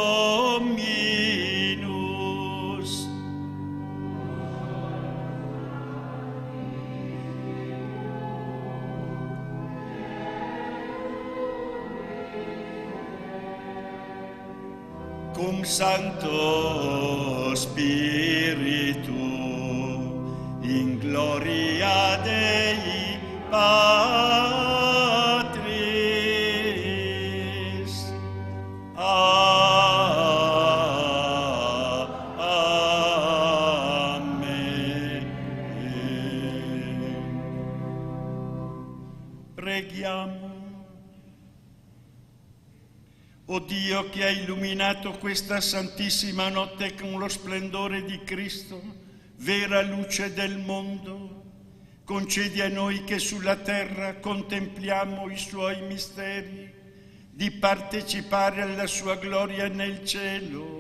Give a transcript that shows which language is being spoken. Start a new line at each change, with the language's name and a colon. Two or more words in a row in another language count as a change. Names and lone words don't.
Latin: Dominus, cum Sancto Spiritu, in gloria Dei Patris. Amen.
Italian: Preghiamo. O Dio, che hai illuminato questa santissima notte con lo splendore di Cristo, vera luce del mondo, concedi a noi che sulla terra contempliamo i suoi misteri, di partecipare alla sua gloria nel cielo.